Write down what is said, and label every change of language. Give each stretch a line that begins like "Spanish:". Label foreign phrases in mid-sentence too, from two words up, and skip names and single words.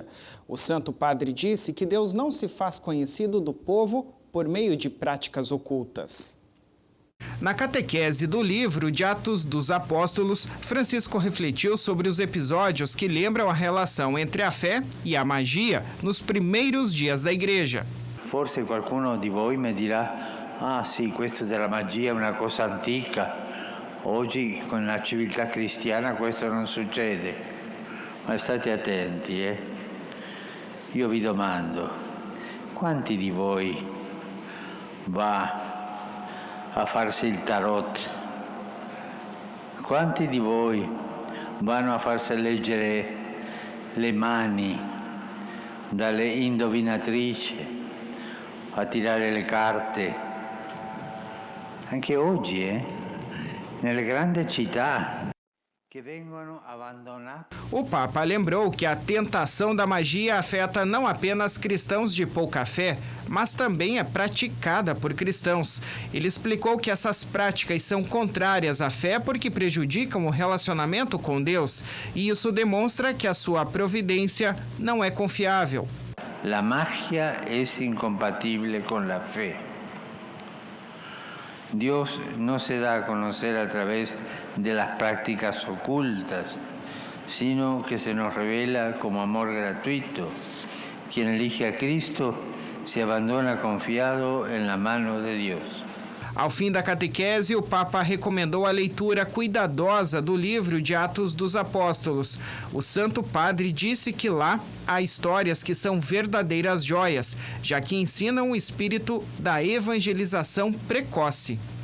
Portuguese: O Santo Padre disse que Deus não se faz conhecido do povo por meio de práticas ocultas. Na catequese do livro de Atos dos Apóstolos, Francisco refletiu sobre os episódios que lembram a relação entre a fé e a magia nos primeiros dias da Igreja.
Italian: Forse qualcuno di voi mi dirà, ah sì, questo della magia è una cosa antica, oggi con la civiltà cristiana questo non succede, ma state attenti, Io vi domando, quanti di voi va a farsi il tarot? Quanti di voi vanno a farsi leggere le mani dalle indovinatrici? A tirare le carte, anche oggi, nelle grandi città, que vengono abandonate.
Portuguese: O Papa lembrou que a tentação da magia afeta não apenas cristãos de pouca fé, mas também é praticada por cristãos. Ele explicou que essas práticas são contrárias à fé porque prejudicam o relacionamento com Deus, e isso demonstra que a sua providência não é confiável.
Spanish: La magia es incompatible con la fe. Dios no se da a conocer a través de las prácticas ocultas, sino que se nos revela como amor gratuito. Quien elige a Cristo se abandona confiado en la mano de Dios.
Portuguese: Ao fim da catequese, o Papa recomendou a leitura cuidadosa do livro de Atos dos Apóstolos. O Santo Padre disse que lá há histórias que são verdadeiras joias, já que ensinam o espírito da evangelização precoce.